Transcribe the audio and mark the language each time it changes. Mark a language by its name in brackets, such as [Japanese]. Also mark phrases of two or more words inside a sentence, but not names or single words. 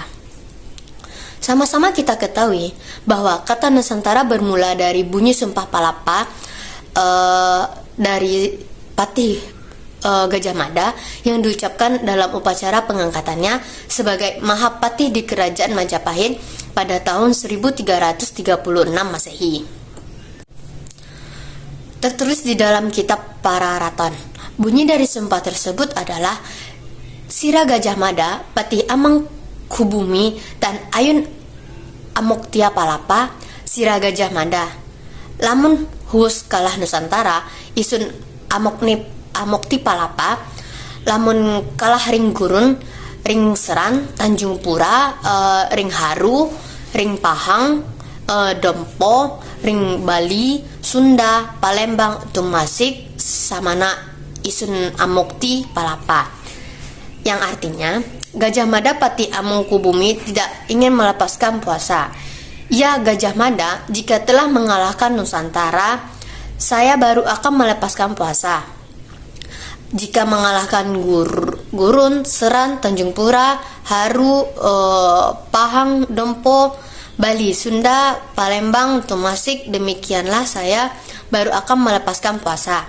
[Indonesian] Sama-sama kita ketahui bahwa kata Nusantara bermula dari bunyi Sumpah Palapa dari Patih Gajah Mada yang diucapkan dalam upacara pengangkatannya sebagai Mahapatih di Kerajaan Majapahit pada tahun 1336 Masehi. Tertulis di dalam kitab Pararaton. Bunyi dari sumpah tersebut adalah [Kawi] Sira Gajah Mada, Pati Amang Kubumi, dan Ayun Amoktia Palapa, Sira Gajah Mada. Lamun huus kalah Nusantara, isun Amokti Palapa, lamun kalah ring gurun, ring Seran, Tanjung Pura, ring Haru, ring Pahang, Dompo, ring Bali, Sunda, Palembang, Tumasik, samana isun Amokti Palapa. [Indonesian] Yang artinya, Gajah Mada Pati Amangkubumi tidak ingin melepaskan puasa. Ya Gajah Mada, jika telah mengalahkan Nusantara, saya baru akan melepaskan puasa. Jika mengalahkan Gurun, Seran, Tanjung Pura, Haru, Pahang, Dompo, Bali, Sunda, Palembang, Tumasik, demikianlah saya baru akan melepaskan puasa.